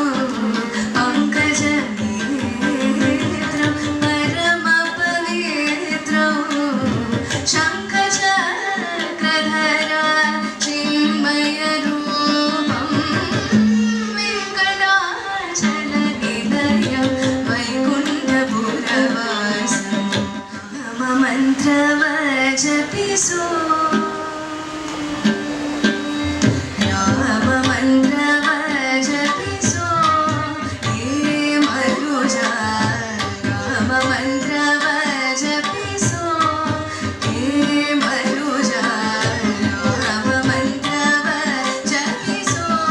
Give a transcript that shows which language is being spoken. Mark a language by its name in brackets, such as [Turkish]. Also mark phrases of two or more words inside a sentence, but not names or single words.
[Sanskrit] ಪಂಕಜನೇತ್ರಂ ಪರಮ ಪವಿತ್ರಂ ಶಂಖಚಕ್ರಧರ ಚಿನ್ಮಯ ರೂಪಂ ವೆಂಕಟಾಚಲನಿಲಯಂ ವೈಕುಂಠಪುರವಾಸ [Kannada] ನಮ ಮಂತ್ರವ ಜಪಿಸೋ ರಾಮ ಮಂತ್ರವ ಜಪಿಸೋ ಹೇ ಮನುಜ ರಾಮ ಮಂತ್ರವ ಜಪಿಸೋ ಹೇ ಮನುಜ ರಾಮ ಮಂತ್ರವ ಜಪಿಸೋ